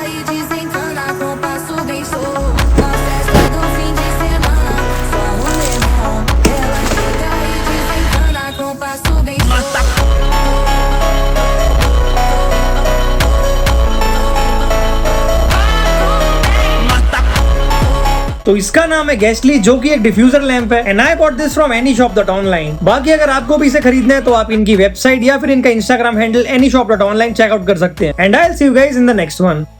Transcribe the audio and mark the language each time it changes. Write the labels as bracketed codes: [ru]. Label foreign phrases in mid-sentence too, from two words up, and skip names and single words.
[pt] desencana com o passo bem solto. Na festa do fim de semana, só rolê bom. Ela chega e desencana com o passo bem solto. [hi] तो इसका नाम है गैस्टली, जो कि एक [en] diffuser lamp [hi] है [en] and I bought this from [hi] anyshop.online। बाकी अगर आपको भी इसे खरीदना है तो आप इनकी वेबसाइट या फिर इनका इंस्टाग्राम हैंडल anyshop.online चेकआउट कर सकते हैं [en] and I will see you guys in the next one.